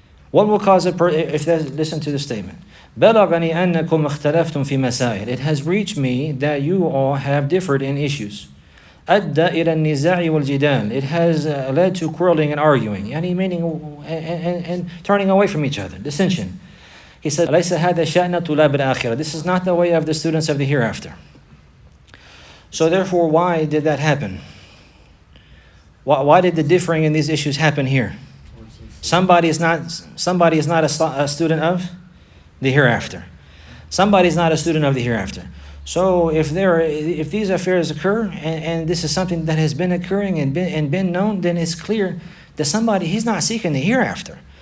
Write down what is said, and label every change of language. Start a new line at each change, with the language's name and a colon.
English: What will cause listen to the statement.
Arabic: بَلَغَنِي أَنَّكُمْ اخْتَلَفْتُمْ فِي مَسَائِلِ.
English: It has reached me that you all have differed in issues.
Arabic: أَدَّى إِلَى النِّزَاعِ وَالْجِدَالِ.
English: It has led to quarreling and arguing, yani meaning and turning away from each other, dissension. He said,
Arabic: لَيْسَ هَذَا شَأْنَ طُلَابِ الْآخِرَةِ.
English: This is not the way of the students of the hereafter. So therefore, why did that happen? Why did the differing in these issues happen here? Somebody is not a student of the hereafter. Somebody is not a student of the hereafter. So if these affairs occur and this is something that has been occurring and been known, then it's clear that he's not seeking the hereafter.